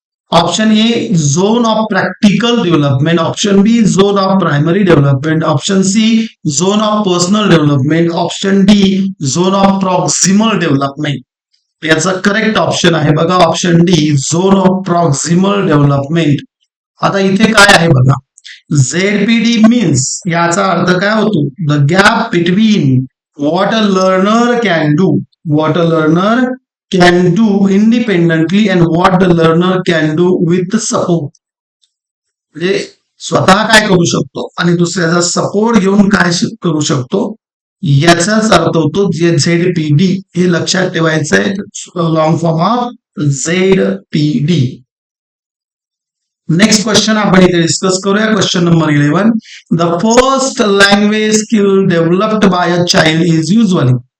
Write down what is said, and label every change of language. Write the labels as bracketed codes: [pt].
[en] Option A zone of practical development, option B zone of primary development, option C zone of personal development, option D zone of proximal development. [mr] याचा correct option आहे बघा option D, zone of proximal development. आता इथे काय आहे बघा. ZPD means याचा अर्थ काय होतो? [en] The gap between what a learner can do, what a learner can do independently and what the learner can do with the support. [mr] म्हणजे स्वतः काय करू शकतो आणि दुसऱ्याचा सपोर्ट घेऊन काय करू शकतो याचाच अर्थ होतो ZPD. हे लक्षात ठेवायचंय. Long form of ZPD. Next question आपण इथे डिस्कस करूया. Question number 11. [en] The first language skill developed by a child is usually.